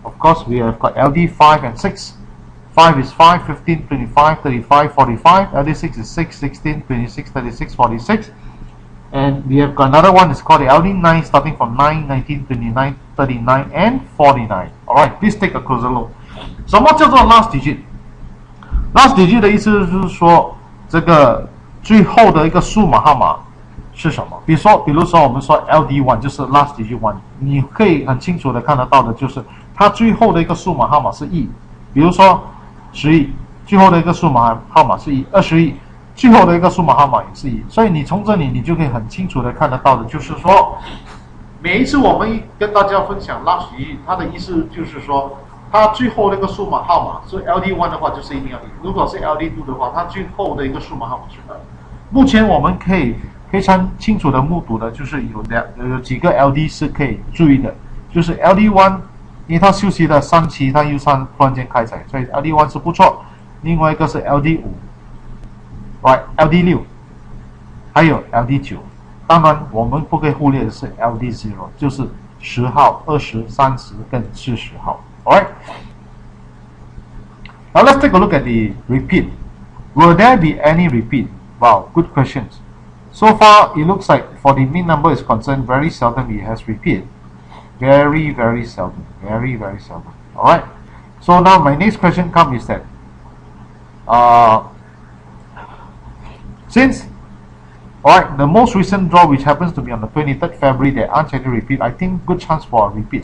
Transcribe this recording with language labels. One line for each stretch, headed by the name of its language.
English: Of course, we have got LD5 and 6. 5 is 5, 15, 25, 35, 45. LD6 is 6, 16, 26, 36, 46. And we have got another one, it's called the LD9, starting from 9, 19, 29, 39, and 49. Alright, please take a closer look.
Chinese: 什么叫做
English: last digit?
Chinese: Last digit 的意思就是说，这个最后的一个数码号码是什么？比如说我们说 LD1 就是 last digit 1， 你可以很清楚的看得到的就是它最后的一个数码号码是1，比如说10亿，最后的一个数码号码是1， 20亿，最后的一个数码号码也是1，所以你从这里你就可以很清楚的看得到的，就是说每一次我们跟大家分享 last digit， 它的意思就是说它最后的一个数码号码是 LD1 的话就是一定要1，如果是 LD2 的话，它最后的一个数码号码是2。目前我们可以非常清楚的目睹的就是有几个 LD 是可以注意的，就是 LD1， 因为它休息了3期，它又突然间开采，所以 LD1 是不错。另外一个是 LD5， right LD6， 还有 LD9。当然我们不可以忽略的是 LD0， 就是10号、20、30跟40号。
English: Alright. Now let's take a look at the repeat. Will there be any repeat? Wow, good questions. So far, it looks like for the mean number is concerned, very seldom it has repeat. Very, very seldom. Very, very seldom. Alright. So now my next question comes is that since alright, the most recent draw which happens to be on the 23rd February, there aren't any repeat, I think good chance for a repeat.